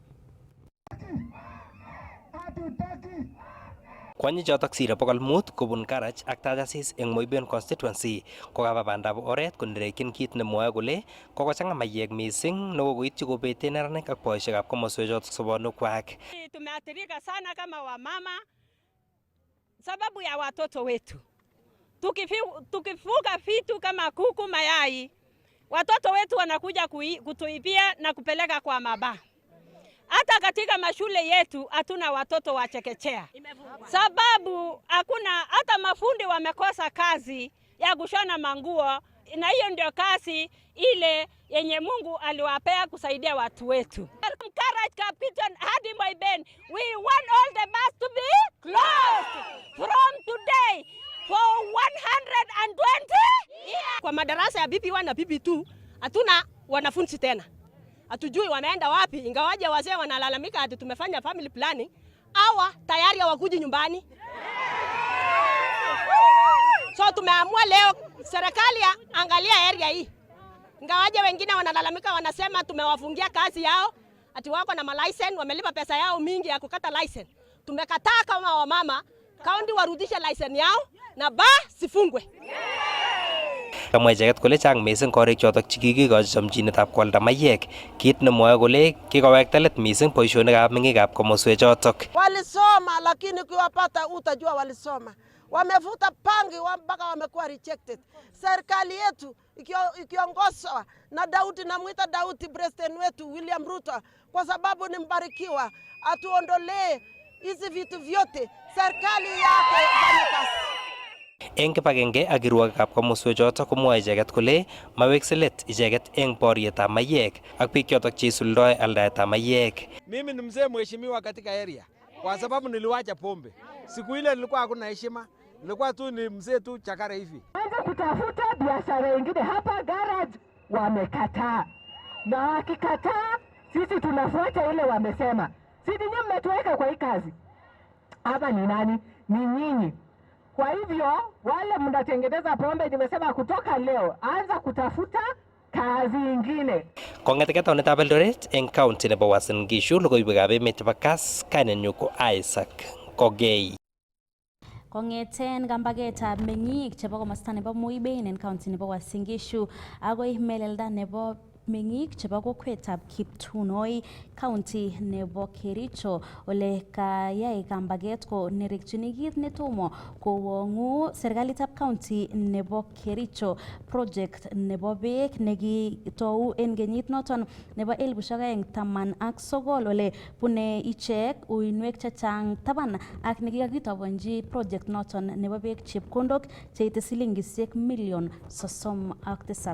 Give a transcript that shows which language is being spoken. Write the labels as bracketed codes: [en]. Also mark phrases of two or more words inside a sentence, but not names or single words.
[kln] Kwonyichotok sire 500 kobun Garage ak Tachasis eng Moiben constituency kokaba bandab oret konerekyin kit nemwoe kole kokochang'a maiyek mising nekokoityi kobete neranik ak boisiekab komoswechotok sobonukwak. [sw] Tumeathirika sana kama wamama sababu ya watoto wetu. Tukifuga vitu kama kuku, mayai, watoto wetu wanakuja kutuibia na kupeleka kwa mabaa. Hata katika mashule yetu hatuna watoto wa chekechea, sababu hakuna, hata mafundi wamekosa kazi ya kushona manguo, na hiyo ndio kazi ile yenye Mungu aliwapea kusaidia watu wetu. Garage, Kapkidion hadi Moiben, [en] we want all the bus to be closed from today for 120 years. [sw] Kwa madarasa ya PP1 na PP2 hatuna wanafunzi tena. Hatujui wameenda wapi, ingawaje wazee wanalalamika ati tumefanya [en] family planning, [sw] hawa tayari hawakuji nyumbani. So tumeamua leo serikali angalia area hii. Ingawaje wengine wanalalamika, wanasema tumewafungia kazi yao, ati wako na license, wamelipa pesa yao mingi ya kukata license. Tumekataa kama wamama, kaunti warudishe license yao na sifungwe. [kln] Kamwa icheket kole chang mising korik chotok chekikikochi chomchinetab kwalda maiyek, kit nemwoe kole kikowekta let mising boisionikab meng'ikab komoswechotok. [sw] Walisoma lakini ukiwapata utajua walisoma. Wamevuta pangi mpaka wamekuwa rejected. Serikali yetu ikiongozwa na Daudi, namwita Daudi president wetu William Ruto kwa sababu ni mbarikiwa, atuondolee hizi vitu vyote, serikali yake ifanye kazi. [kln] Eng kibagenge ak kirwogikab komoswechoto komwoe icheket kole mawekse let icheket eng borietab mayek ak biik chotok cheisuldoe aldaetab mayek. [sw] Mimi ni mzee mheshimiwa katika area kwa sababu niliwacha pombe. Siku ile nilikuwa hakuna heshima, nilikuwa tu ni mzee tu chakara hivi. Anza kutafuta biashara nyingine hapa garage wamekataa. Na wakikataa sisi tunafuata ile wamesema. Sisi nyinyi mmetuweka kwa hii kazi. Hapa ni nani? Ni nyinyi. Kwa hivyo wale mnatengeneza pombe nimesema kutoka leo anza kutafuta kazi nyingine. [kln] Kong'ete taunetab Eldoret eng county nebo Uasin Gishu, logoiywekab emet chebo Kass, kainenyu ko Isaac Kogei. Kong'eten kambagetab meng'ik chebo komosta nebo Moiben en county nebo Uasin Gishu agoi melelda nebo meng'ik chebo kokwetab Kiptunoi county nebo Kericho ole kayai kambaget ko nerekchini kit netomo kowong'u serikalitab county nebo Kericho project nebo beek nekitou en kenyit noton nebo 2019 ole bune ichek uinwek chechang taban ak nekikakitobonji project noton nebo beek chepkondok cheite silingisiek million 37.